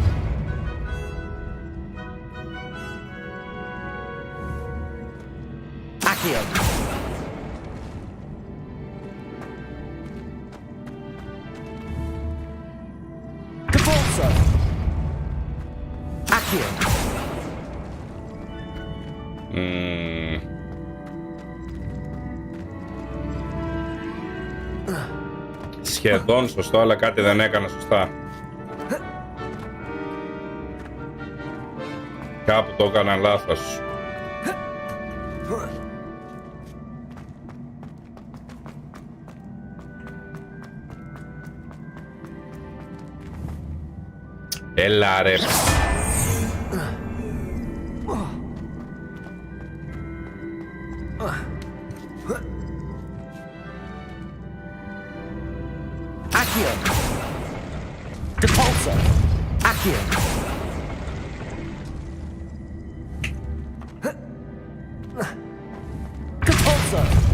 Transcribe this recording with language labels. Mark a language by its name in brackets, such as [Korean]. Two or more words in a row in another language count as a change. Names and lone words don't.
[Greek] Accio. Repulsor. Accio. Σχεδόν σωστό, αλλά κάτι δεν έκανα σωστά. Κάπου το έκανα λάθος. Έλα ρε. Accio. Repulsor. Accio. Repulsor.